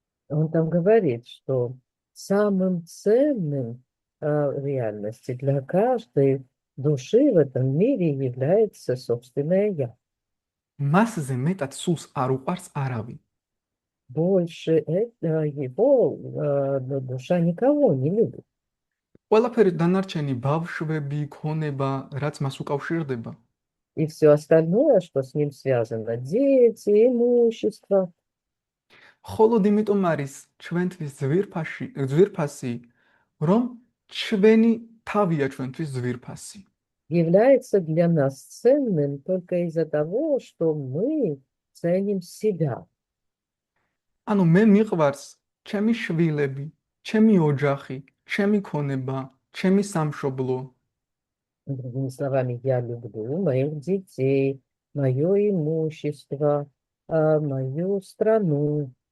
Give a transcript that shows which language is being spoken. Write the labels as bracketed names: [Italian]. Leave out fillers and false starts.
[Russian] Он там говорит, что самым ценным в реальности для каждой души в этом мире является собственное «я». [Georgian] მასზე მეტად სულს არ უყვარს არავინ. [Russian] Больше его душа никого не любит. [Georgian] ყველაფერი დანარჩენი ბავშვები, ქონება, რაც მას უკავშირდება, [Russian] И все остальное, что с ним связано, дети, имущество, [Georgian] მხოლოდ იმიტომ არის ჩვენთვის ძვირფასი, რომ ჩვენი თავია ჩვენთვის ძვირფასი. [Russian] является для нас ценным только из-за того, что мы ценим себя. [Georgian] ანუ მე მიყვარს ჩემი შვილები, ჩემი ოჯახი, ჩემი ქონება, ჩემი სამშობლო. [Russian] Другими словами, я люблю моих детей, мое имущество, мою страну.